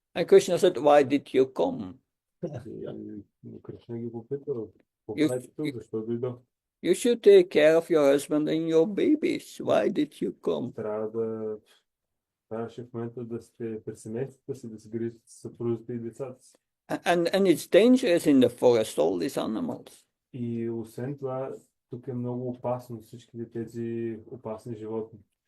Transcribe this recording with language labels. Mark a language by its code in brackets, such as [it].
[en] And Krishna said, "Why did you come? [bg] И Кришна ги попитал, какво правите тук, защо дойдох? [en] You should take care of your husband and your babies. Why did you come?" [bg] Трябваше в момента да сте при семействата си, да се грижите за съпрузите и децата си. [en] And it's dangerous in the forest, all these animals. [bg] И освен това, тук е много опасно, всички тези опасни животни.